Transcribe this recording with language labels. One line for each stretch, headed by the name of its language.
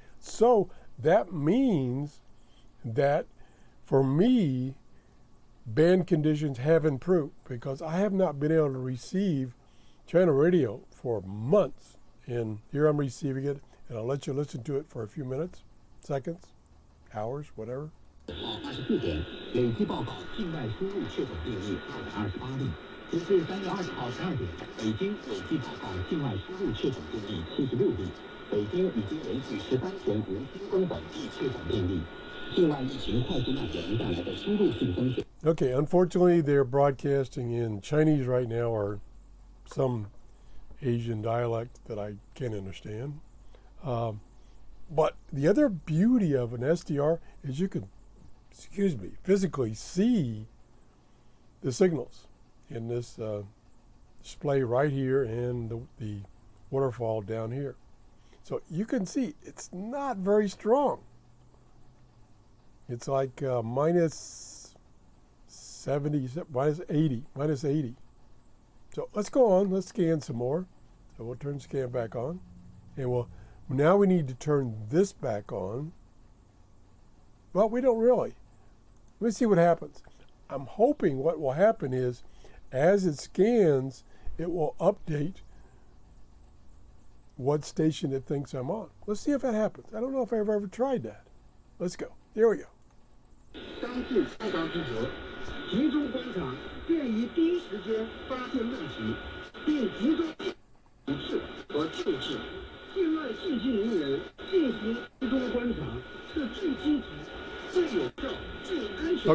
English: So that means that for me, band conditions have improved, because I have not been able to receive China Radio for months. And here I'm receiving it, and I'll let you listen to it for a few minutes, seconds, hours, whatever.
Chinese: 24点，累计报告境外输入确诊病例228例。截至3月20号12点，北京累计报告境外输入确诊病例76例。北京已经连续13天无新增本地确诊病例。境外疫情快速蔓延带来的输入性风险。
English: Okay, unfortunately, they're broadcasting in Chinese right now, or some Asian dialect that I can't understand. But the other beauty of an SDR is you can, physically see the signals in this display right here and the waterfall down here. So you can see it's not very strong. It's like minus 70, minus 80, minus 80. So let's go on, let's scan some more. So we'll turn scan back on. And now we need to turn this back on. Well, we don't really. Let me see what happens. I'm hoping what will happen is, as it scans, it will update what station it thinks I'm on. Let's see if that happens. I don't know if I've ever tried that. Let's go. Here we go.
Chinese: 当至触发之时，集中观察，便于第一时间发现问题，并集中指示和测试。境外信息人员进行集中观察是最积极、最有效、最安全。